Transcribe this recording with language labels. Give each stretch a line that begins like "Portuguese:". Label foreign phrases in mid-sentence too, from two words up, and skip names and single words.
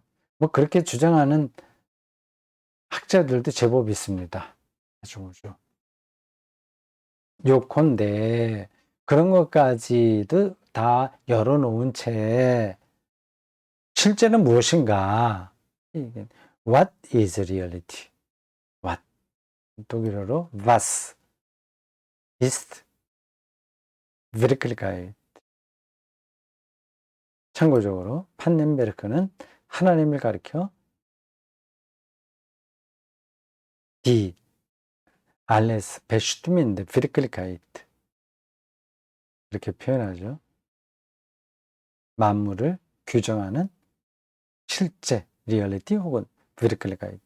Korean: 뭐 그렇게 주장하는 학자들도 제법 있습니다. 다중 우주. 요컨대 그런 것까지도 다 열어놓은 채 실제는 무엇인가?
English: What is reality? What?
German: 독일어로 was ist Wirklichkeit.
Korean: 참고적으로 판넨베르크는 하나님을 가리켜
German: die alles bestimmende Wirklichkeit
Korean: 이렇게 표현하죠. 만물을 규정하는 실제, 리얼리티 혹은 비르클리카이트.